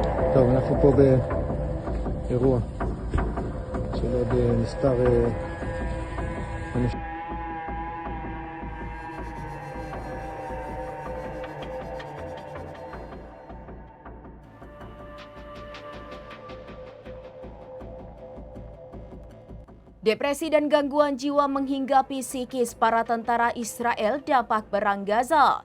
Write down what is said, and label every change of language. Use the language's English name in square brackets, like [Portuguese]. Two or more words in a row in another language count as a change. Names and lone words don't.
[Hebrew] טוב, אנחנו פה באירוע של עוד מספר אנשים. [Indonesian] Depresi dan gangguan jiwa menghinggapi psikis para tentara Israel dampak perang Gaza.